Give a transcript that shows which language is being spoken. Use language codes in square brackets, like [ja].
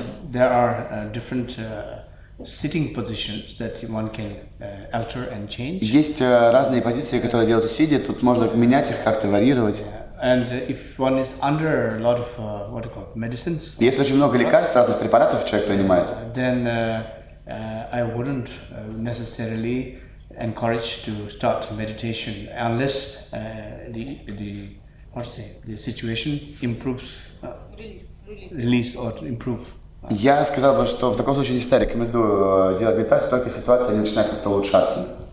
[en] There are different sitting positions that one can alter and change. [ru] Есть разные позиции, которые делаются сидя. Тут можно менять их, как-то варьировать. [en] And if one is under a lot of what do you call medicines. [ru] Если очень много лекарств, разных препаратов человек принимает. [en] Then I wouldn't necessarily encourage to start meditation unless the situation improves, release or improve. [ru] Я сказал бы, что в таком случае не всегда рекомендую делать медитацию, только если ситуация не начинает как-то улучшаться.